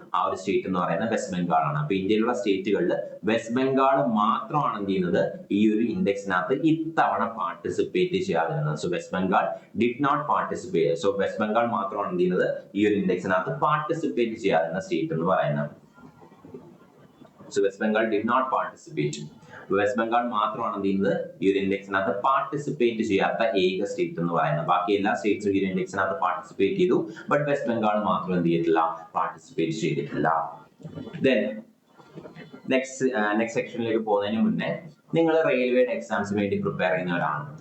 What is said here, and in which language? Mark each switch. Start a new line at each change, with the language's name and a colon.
Malayalam: ആ ഒരു സ്റ്റേറ്റ് എന്ന് പറയുന്നത് വെസ്റ്റ് ബംഗാൾ ആണ്. അപ്പൊ ഇന്ത്യയിലുള്ള സ്റ്റേറ്റുകളിൽ വെസ്റ്റ് ബംഗാൾ മാത്രമാണ് എന്ത് ചെയ്യുന്നത്, ഈ ഒരു ഇൻഡെക്സിനകത്ത് ഇത്തവണ participate ചെയ്യാതിരുന്നത്.
English: So West Bengal did not participate.
Malayalam: So west Bengal മാത്രമാണ് എന്ത് ചെയ്യുന്നത്, ഈ ഒരു ഇൻഡെക്സിനകത്ത് പാർട്ടിസിപ്പേറ്റ് ചെയ്യാതിരുന്ന സ്റ്റേറ്റ് എന്ന് പറയുന്നത്.
English: So West Bengal did not participate.
Malayalam: West Bengal മാത്രമാണ് എന്ത് ചെയ്യുന്നത് ഈ ഒരു ഇൻഡെക്സിനകത്ത് പാർട്ടിസിപ്പേറ്റ് ചെയ്യാത്ത ഏക സ്റ്റേറ്റ് എന്ന് പറയുന്നത്. ബാക്കി എല്ലാ സ്റ്റേറ്റ്സും ഈ ഒരു ഇൻഡെക്സിനകത്ത് പാർട്ടിസിപ്പേറ്റ് ചെയ്തു. ബട്ട് വെസ്റ്റ് ബംഗാൾ മാത്രം എന്ത് ചെയ്തിട്ടില്ല, പാർട്ടിസിപ്പേറ്റ് ചെയ്തിട്ടില്ല. Then നെക്സ്റ്റ് സെക്ഷനിലേക്ക് പോകുന്നതിന് മുന്നേ നിങ്ങൾ റെയിൽവേയുടെ എക്സാംസിന് വേണ്ടി പ്രിപ്പയർ ചെയ്യുന്നവരാണ്.